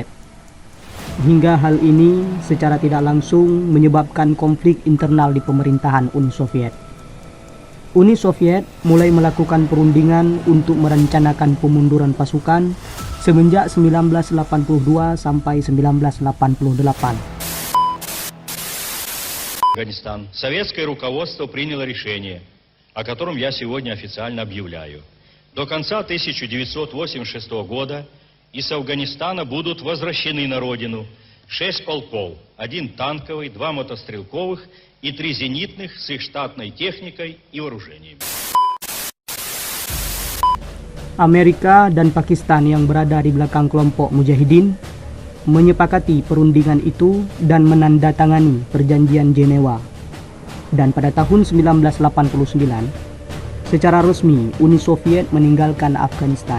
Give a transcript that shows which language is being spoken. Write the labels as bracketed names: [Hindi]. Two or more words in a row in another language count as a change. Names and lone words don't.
[Indonesian] Hingga hal ini secara tidak langsung menyebabkan konflik internal di pemerintahan Uni Soviet. Uni Soviet mulai melakukan perundingan untuk merencanakan pemunduran pasukan semenjak 1982 sampai 1988. [Russian] Афганистан, советское руководство приняло решение, о котором я сегодня официально объявляю. До конца 1986 года из Афганистана будут возвращены на родину 6 полков, 1 танковый, 2 мотострелковых и 3 зенитных с их штатной техникой и вооружением. [Indonesian] Amerika dan Pakistan yang berada di belakang kelompok mujahidin menyepakati perundingan itu dan menandatangani perjanjian Jenewa. Dan pada tahun 1989, secara resmi Uni Soviet meninggalkan Afghanistan.